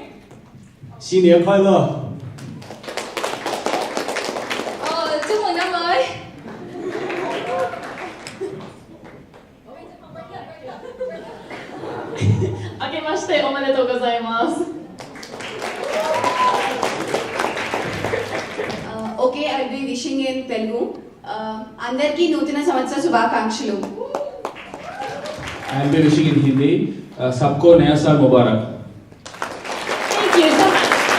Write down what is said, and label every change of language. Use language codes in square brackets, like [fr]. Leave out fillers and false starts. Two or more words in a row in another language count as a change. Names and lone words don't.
[zh] 新年快乐. 祝賀各位。 [ja] 明けましておめでとうございます。 [en] Okay, I'll be wishing in Telugu. [te] అందరికీ నూతన సంవత్సర శుభాకాంక్షలు. [en] I'll be wishing in Hindi. [hi] सबको नया साल मुबारक. [en] Thank you so much.